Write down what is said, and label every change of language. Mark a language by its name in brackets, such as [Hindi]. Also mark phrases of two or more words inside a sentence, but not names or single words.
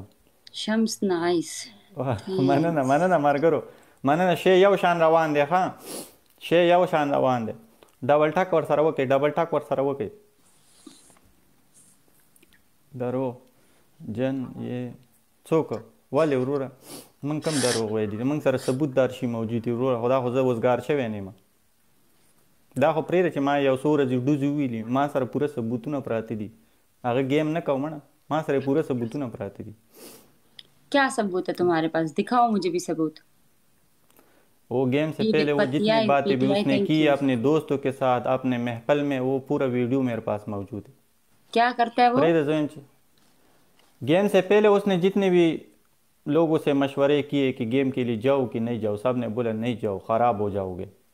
[Pashto] شمس नाइस. مننه مرګرو مننه شی یو شان روان دی ها شی یو شان روان دی [English] double talk [Pashto] ور سره وکي [English] double talk [Pashto] ور سره وکي درو جن یې څوک ولې وروره من کم دروغ ویلي من سره ثبوت دار شي موجود دی وروره خدا خو زه وزګار شوی نه یم دا خو پرېږده چې ما یو څو ورځې ډوزې ویلي ما سره پوره ثبوتونه پراته دي هغه گیم نه کوم نه ما سره پوره ثبوتونه پراته دي [Urdu] کیا ثبوت ہے تمہارے پاس، دکھاؤ مجھے بھی ثبوت. وہ گیم سے پہلے وہ جتنی باتیں بھی اس نے کی اپنے دوستوں کے ساتھ اپنے محفل میں وہ پورا ویڈیو میرے پاس موجود ہے. کیا کرتا ہے وہ? گیم سے پہلے اس نے جتنے بھی لوگوں سے مشورے کیے کہ گیم کے لیے جاؤ کہ نہیں جاؤ سب نے بولا نہیں جاؤ خراب ہو جاؤ گے